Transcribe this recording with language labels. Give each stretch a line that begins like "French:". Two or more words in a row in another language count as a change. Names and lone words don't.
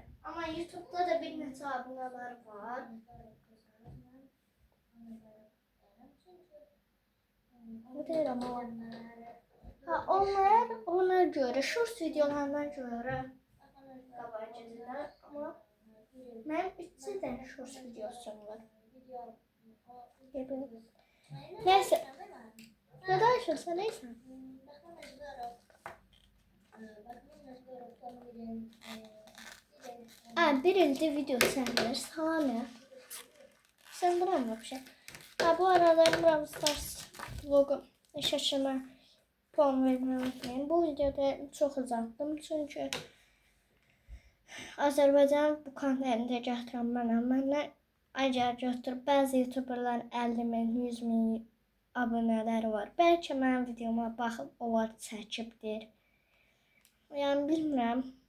Azerbaijani: Amma YouTube'da da bir neçə abunələr var. Bu deyirəm o. Onlar ona görə, short videolarına görə qabağa gedirlər. Amma mənim 3 dən short videosum var. Neyse. Ne danışırsa neyse.
Turkish: Bir ilde video çekilir. Salam ya. Sen buram bir şey. Bu arada Brawl Stars vlogu şaşırma puan vermeyi unutmayın. Bu videoda çok uzattım çünkü
Azerbaijani: Azərbaycan bu kontentə gətirən mənəm. Məndən əgər götürüb bəzi YouTuberların 50.000, 100.000 abunələri var. Bəlkə mənim videoma baxıb onlar çəkibdir. Yəni bilmirəm.